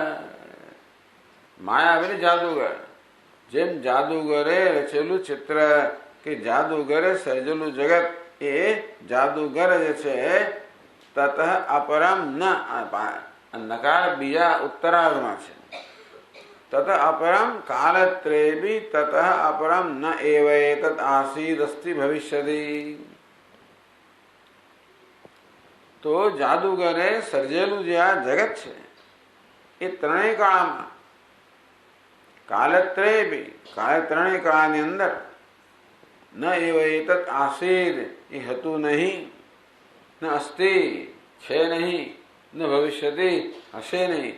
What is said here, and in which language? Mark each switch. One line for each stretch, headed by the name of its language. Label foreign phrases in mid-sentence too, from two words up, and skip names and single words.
Gujarati: માયાવી જાદુગર, જેમ જાદુગરે રચેલું ચિત્ર કે જાદુગરે સર્જેલું જગત એ જાદુગર જે છે
Sanskrit: તત અપરમ ન,
Gujarati: નકાર બીજા ઉત્તરાર્ધમાં છે.
Sanskrit: ततः अपरम कालत्रेबी ततः अपरम न एव एतत् आसीदस्ति भविष्यति।
Gujarati: તો જાદુગરે સર્જેલું જે આ જગત છે એ ત્રણેય કાળમાં કાલત્રય બી કાળે ત્રણેય કાળની અંદર
Sanskrit: ન એવ એતત આસીદ
Gujarati: એ હતું નહીં,
Sanskrit: ન અસ્તિ
Gujarati: છે નહીં,
Sanskrit: ન ભવિષ્યતિ
Gujarati: હશે નહીં.